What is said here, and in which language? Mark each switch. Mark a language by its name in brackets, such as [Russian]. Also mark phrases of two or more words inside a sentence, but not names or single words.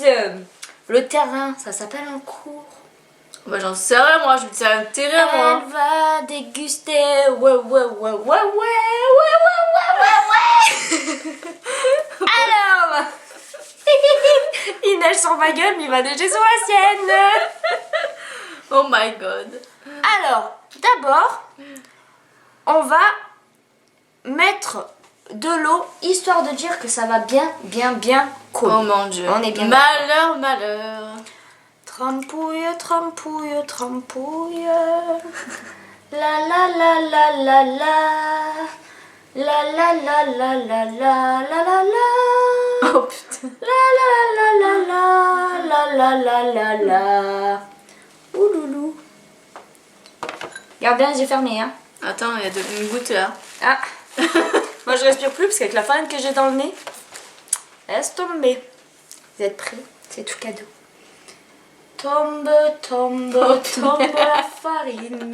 [French] Le terrain, ça s'appelle un cours. Bah j'en sais rien, moi, je me dis un terrain, moi. Elle va déguster. Ouais. Alors, Inès, neige sur ma gueule, mais il va neiger sur la sienne. [English] Oh my god. [French] Alors, d'abord, on va mettre de l'eau, histoire de dire que ça va bien couler. Oh mon dieu. On est bien malheur, malheur. Trempouille, trempouille, trempouille. La la la la la la. La la la la la la la la la. Oh putain. La la la la la la la la la. Ouloulou. Garde bien les yeux fermés, hein. Attends, il y a une goutte là. Ah. Moi je respire plus parce qu'avec la farine que j'ai dans le nez, laisse tomber. Vous êtes prêts? C'est tout cadeau. Tombe, tombe, tombe la farine.